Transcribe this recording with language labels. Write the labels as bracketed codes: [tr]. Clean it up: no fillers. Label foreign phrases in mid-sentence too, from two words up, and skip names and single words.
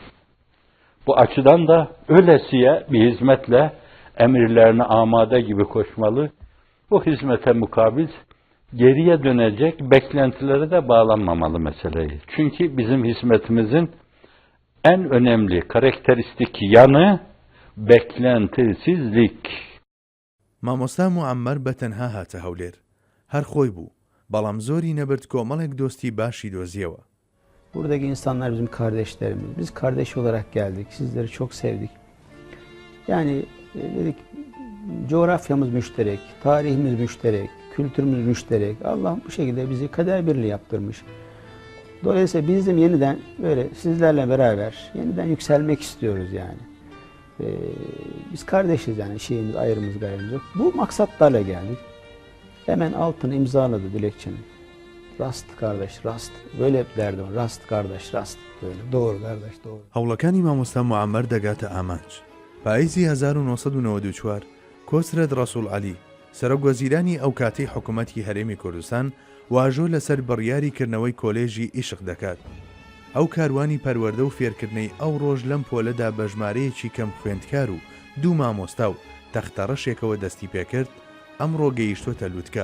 [tr] Bu açıdan da ölesiye bir hizmetle emirlerine amade gibi koşmalı. Bu hizmete mukabil geriye dönecek beklentilere de bağlanmamalı meseleyi. Çünkü bizim hizmetimizin en önemli karakteristik yanı beklentisizlik. [ckb] مامۆستا موعەممەر بەتەنها هاتە هەولێر. هەر خۆی بوو، بەڵام زۆری نەبرد کۆمەڵێک دۆستی باشی دۆزیەوە. [tr] Buradaki insanlar bizim kardeşlerimiz. Biz kardeş olarak geldik. Sizleri çok sevdik. Yani dedik coğrafyamız müşterek, tarihimiz müşterek, kültürümüz müşterek. Allah bu şekilde bizi kader birliği yaptırmış. Dolayısıyla bizim yeniden böyle sizlerle beraber yeniden yükselmek istiyoruz yani. Biz kardeşiz yani şeyimiz, ayrımız gayrımız yok. Bu maksatlarla geldik. Hemen altını imzaladı dilekçenin. Rast kardeş, rast. Böyle derdi o. Rast kardeş, rast. Böyle. Doğru kardeş, doğru. [ckb] هەوڵەکانی مامۆستا موعەممەر دەگاتە ئامانج. پاییزی 1994 کۆسرەت ڕەسوڵ عەلی سەرۆکوەزیرانی ئەو کاتەی حکوومەتی هەرێمی کوردستان واژۆ لەسەر بڕیاریکردنەوەی کۆلێژی ئیشق دەکات. ئەو کاروانی پەروەردە و فێرکردنەی ئەو ڕۆژ لەم پۆلەدا بە ژمارەیەکی کەم خوێندکار و 2 مامۆستا و تەختەڕەشێکەوە دەستی پێکرد، ئەمڕۆ گەیشتۆتە لووتکە.